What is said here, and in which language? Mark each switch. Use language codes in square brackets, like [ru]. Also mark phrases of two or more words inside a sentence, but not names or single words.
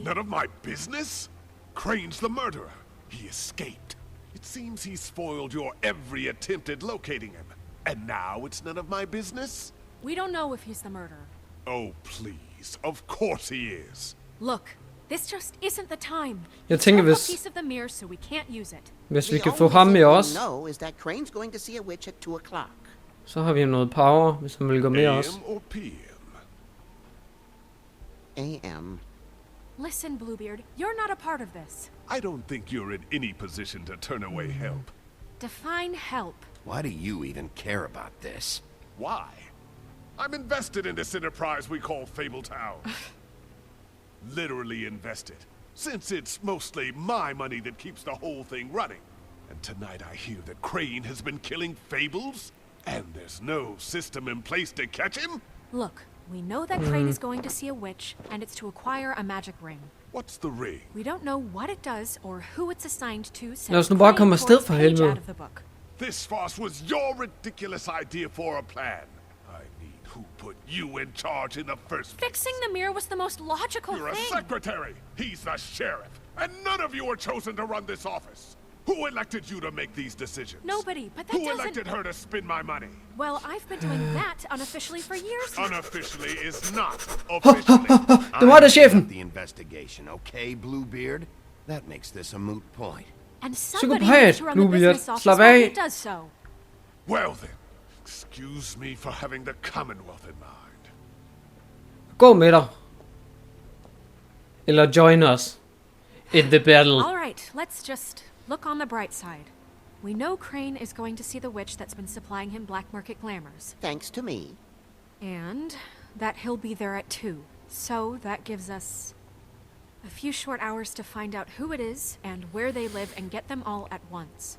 [en] None of my business? Crane's the murderer. He escaped. It seems he spoiled your every attempt at locating him. And now it's none of my business? We don't know if he's the murderer. Oh, please. Of course he is. Look, this just isn't the time. [da] Jeg tænker, [en] Broke a [da] hvis, [en] piece of the mirror, so we can't use it. [da] hvis vi [en] The [da] kan få [en] only [da] ham [en] thing [da] med [en] we [da] os, [en] know is that Crane's going to see a witch at 2 o'clock. [da] så har vi noget power, hvis han vil gå med os. [en] AM or PM? A.M. Listen, Bluebeard, you're not a part of this. I don't think you're in any position to turn away help. Define help. Why do you even care about this? Why? I'm invested in this enterprise we call Fabletown. Literally invested. Since it's mostly my money that keeps the whole thing running. And tonight I hear that Crane has been killing fables? And there's no system in place to catch him? Look, we know that Crane is going to see a witch, and it's to acquire a magic ring. What's the ring? We don't know what it does or who it's assigned to since [da] Lad os nu bare [en] Crane [da] komme [en] tore [da] afsted [en] his [da] for [en] page [da] helvede. [en] out of the book. This farce was your ridiculous idea for a plan. I mean, who put you in charge in the first place? Fixing the mirror was the most logical You're a thing. secretary. He's the sheriff. And none of you were chosen to run this office. Who elected you to make these decisions? Nobody, but that Who doesn't... elected her to spend my money? Well, I've been doing that unofficially for years now. Unofficially is not officially. [da] Det var det, chefen. [en] The investigation, okay, Bluebeard? That makes this a moot point. And somebody [da] Psykopat, [en] needs to run the [da] Bluebeard. [en] business office [da] Slap [en] while [da] af. [en] he does so. Well then, excuse me for having the Commonwealth in mind. [da] Gå med dig. [en] Eller join us in the battle. All right, let's just look on the bright side. We know Crane is going to see the witch that's been supplying him black market glamours. Thanks to me. And that he'll be there at 2. So that gives us A few short hours to find out who it is and where they live and get them all at once.